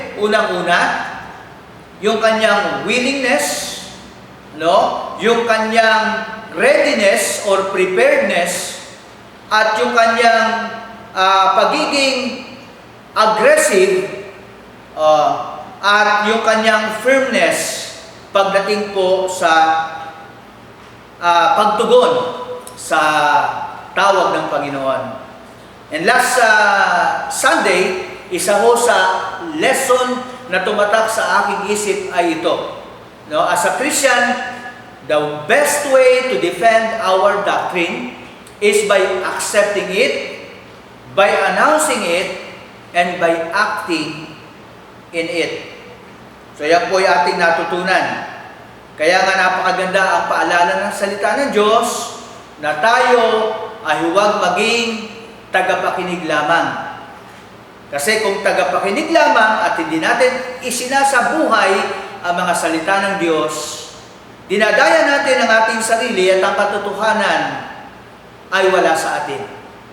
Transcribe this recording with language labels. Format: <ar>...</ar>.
<tl>Unang-una, yung kanyang willingness, yung kanyang readiness or preparedness, at yung kanyang pagiging aggressive, at yung kanyang firmness pagdating po sa pagtugon sa tawag ng Panginoon.</tl> <en>And last Sunday,</en> <tl>isa ho sa lesson na tumatak sa aking isip ay ito.</tl> <en>As a Christian, the best way to defend our doctrine is by accepting it, by announcing it, and by acting in it.</en> <tl>So yan po yung ating natutunan. Kaya nga napakaganda ang paalala ng salita ng Diyos na tayo ay huwag maging tagapakinig lamang. Kasi kung tagapakinig lamang at hindi natin isinasabuhay ang mga salita ng Diyos, dinadaya natin ang ating sarili at ang katotohanan ay wala sa atin.</tl>